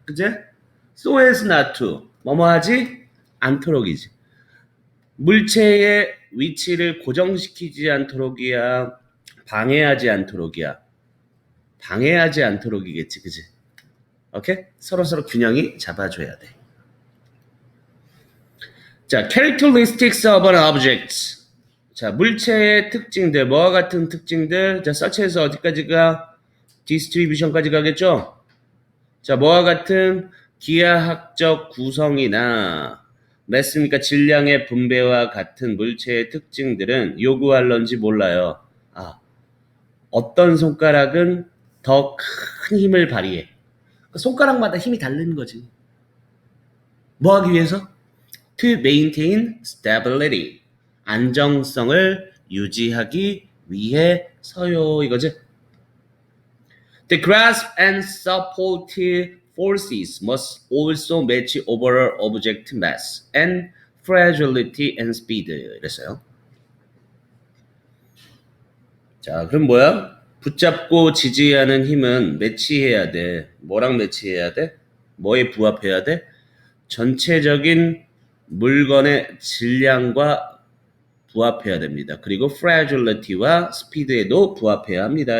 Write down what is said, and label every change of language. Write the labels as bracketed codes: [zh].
[ko] 그제? [en] So as not to. [ko] 뭐뭐 하지? 않도록이지. 물체의 위치를 고정시키지 않도록이야. 방해하지 않도록이야. 방해하지 않도록이겠지. 그지? 오케이? 서로 균형이 잡아줘야 돼. [en] 자, characteristics of an object. [ko] 자, 물체의 특징들, 뭐와 같은 특징들. 자, 서치에서 어디까지가? 디스트리뷰션까지 가겠죠? 자, 뭐와 같은 기하학적 구성이나 맞습니까? 질량의 분배와 같은 물체의 특징들은 요구할런지 몰라요. 아, 어떤 손가락은 더 큰 힘을 발휘해. 손가락마다 힘이 다른 거지. 뭐 하기 위해서? [en] To maintain stability. [ko] 안정성을 유지하기 위해서요. 이거지. [en] The grasp and support forces must also match overall object mass and fragility and speed. [ko] 이랬어요. 자, 그럼 뭐야? 붙잡고 지지하는 힘은 매치해야 돼. 뭐랑 매치해야 돼? 뭐에 부합해야 돼? 전체적인 물건의 질량과 부합해야 됩니다. 그리고 fragility와 speed에도 부합해야 합니다.